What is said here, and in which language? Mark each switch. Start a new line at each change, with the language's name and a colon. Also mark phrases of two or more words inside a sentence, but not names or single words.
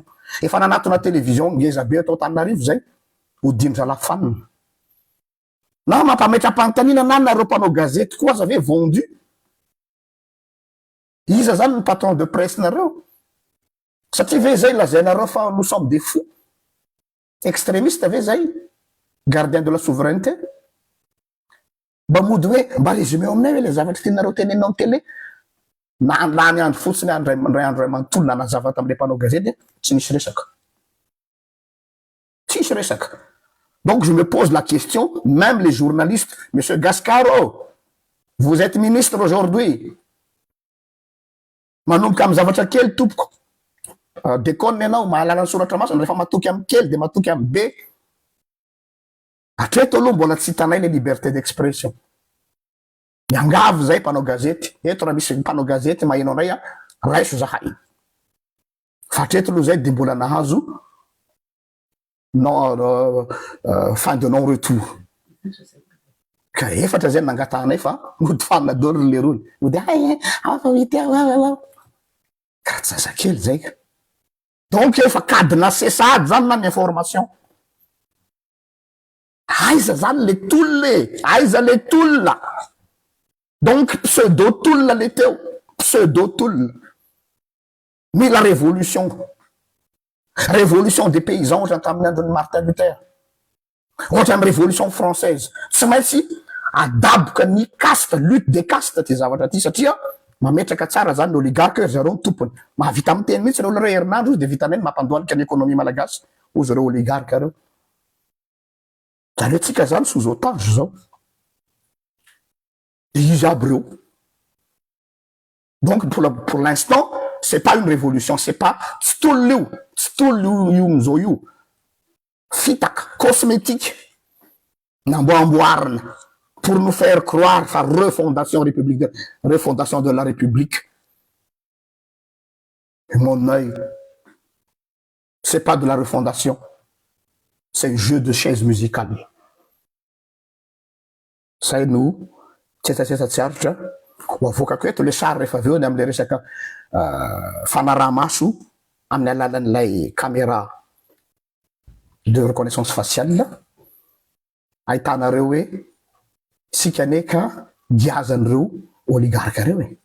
Malagasy: Efa nanatona télévision ngeza be atao Tananarivo zay, Odindra Lafanina. Na mampametra-panontaniana na nareo mpanao gazety koa aza ve vendu. Iza zany ny
French: patron de presse
Malagasy: nareo? Satria ve zay lazainareo fa
French: nous sommes des fous?
Malagasy: Extrémiste ve zay?
French: Gardien de la souveraineté?
Malagasy: Mba mody hoe mba résumé aminay hoe le zavatra tianareo tenenao amin'ny télé. Na lany andro fotsiny andray andro ray manontolo na nazava tamin'le mpanao gazety, tsy nisy resaka. Tsisy resaka.
French: Donc je me pose la question, même les journalistes, Monsieur Gascaro, vous êtes ministre aujourd'hui.
Malagasy: Manomboka amin'ny zavatra kely tompoko. Déconne ianao mahalala ny soratra masina rehefa matoky amin'ny kely dia matoky amin'ny be. Hatreto aloha mbola tsy hitanay le
French: liberté d'expression.
Malagasy: Miangavy zay mpanao gazety. Eto raha misy mpanao gazety maheno anay raiso zahay. Fa hatreto aloha zay dia mbola nahazo
French: fin de non retour.
Malagasy: Ka efatra zay nangatahanay fa mody fanina dolo le rony. Mody ka tsy zazakely zay ka. Donc efa cadena sesady zany na ny information. Aiza zany le tolle, aiza le tolla. Donc pseudo-tolla le teo, pseudo-tolla.
French: Mais la révolution des paysans
Malagasy: ohatra tamin'ny andron'ny Martin Luther, ohatra amin'ny
French: révolution française,
Malagasy: tsy maintsy adaboka ny caste,
French: lutte des castes
Malagasy: ty zavatra ty satria mametraka tsara zany l'oligarque zareo ny tompony. Mahavita amin'ny teny mihitsy reo herinandro dia vitanay mampandohalika ny économie malagasy ozy reo oligarque reo. Zareo tsika zany
French: sous otage
Malagasy: zao. Izy aby reo.
French: Donc pour l'instant, c'est pas une révolution, c'est pas
Malagasy: tsy tolo io mizao io.
French: Fitaka, cosmétique, namboamboarina pour nous faire croire fa refondation républicaine, refondation de la République. Et mon œil, c'est pas de la refondation, c'est un jeu de chaises musicales. Ça nous,
Malagasy: tsetsatsetsatsyaritra ho avokako eto le sary rehefa avy eo ny am'le resaka fanaraha-maso amin'ny alalan'ilay
French: caméra de reconnaissance faciale.
Malagasy: Ahitanareo hoe sika neka giazan'ireo oligarque reo e.